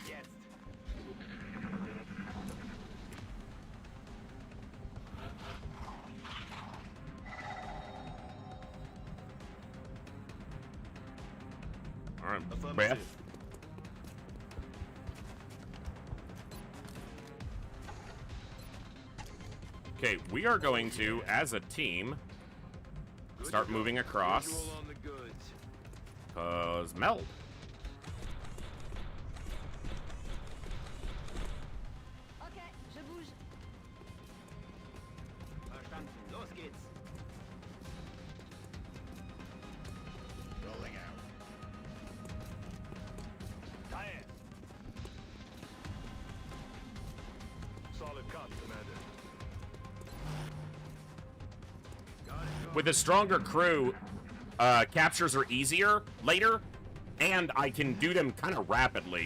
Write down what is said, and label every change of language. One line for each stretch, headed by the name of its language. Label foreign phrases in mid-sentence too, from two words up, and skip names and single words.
English: Alright, Beth. Okay, we are going to, as a team, start moving across. Cause meld.
French: Okay, je bouge.
German: Verstanden. Los geht's.
English: Rolling out. Tire. Solid copy, Commander. With a stronger crew, captures are easier later, and I can do them kind of rapidly.